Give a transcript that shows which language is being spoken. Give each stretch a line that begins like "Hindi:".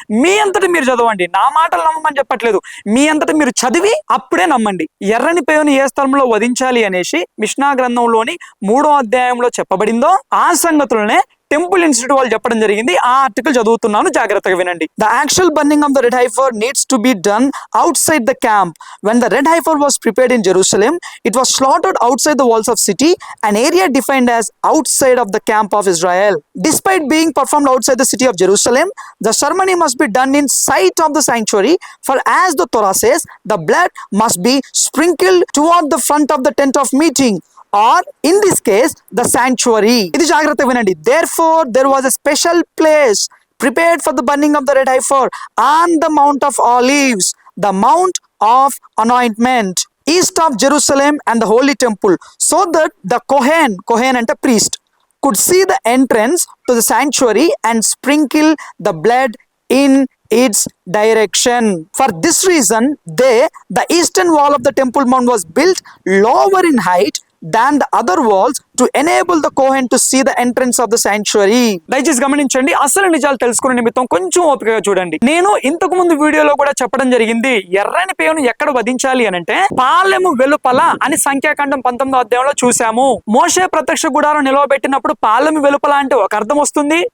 Telugu: మీ అంతటి మీరు చదవండి, నా మాటలు నమ్మమని చెప్పట్లేదు, మీ అంతటి మీరు చదివి అప్పుడే నమ్మండి. ఎర్రని పేరుని ఏ స్థలంలో వధించాలి అనేసి మిష్నా గ్రంథంలోని 3వ అధ్యాయంలో చెప్పబడిందో ఆ సంగతులనే టెంపుల్ ఇన్స్టిట్యూట్ వాళ్ళు చెప్పడం జరిగింది. ఆ ఆర్టికల్ చదువుతున్నాను, జాగ్రత్తగా వినండి.
English: The actual burning of the red heifer needs to be done outside the camp. When the red heifer was prepared in Jerusalem, it was slaughtered outside the walls of city, an area defined as outside of the camp of Israel. Despite being performed outside the city of Jerusalem, the ceremony must be done in sight of the sanctuary, for as the Torah says, the blood must be sprinkled toward the front of the tent of meeting, or in this case the sanctuary.
Telugu: ఇది జాగ్రత్త వినండి.
English: Therefore there was a special place prepared for the burning of the red heifer on the Mount of Olives, the Mount of Anointment, east of Jerusalem and the Holy Temple, so that the Kohen ante priest, could see the entrance to the sanctuary and sprinkle the blood in its direction. For this reason, the eastern wall of the Temple Mount was built lower in height than the other walls to enable the Kohen to see the entrance of the sanctuary.
Telugu: దయచేసి గమనించండి, అసలు నిజాలు తెలుసుకునే నిమిత్తం కొంచెం ఓపికగా చూడండి. నేను ఇంతకు ముందు వీడియోలో కూడా చెప్పడం జరిగింది, ఎర్రని పేను ఎక్కడ వధించాలి అని అంటే పాలెము వెలుపల అని సంఖ్యాకాండం 19వ అధ్యాయంలో చూసాము. మోషే ప్రత్యక్ష గుడారం నిలవబెట్టినప్పుడు పాలెము వెలుపల అంటే ఒక అర్థం వస్తుంది.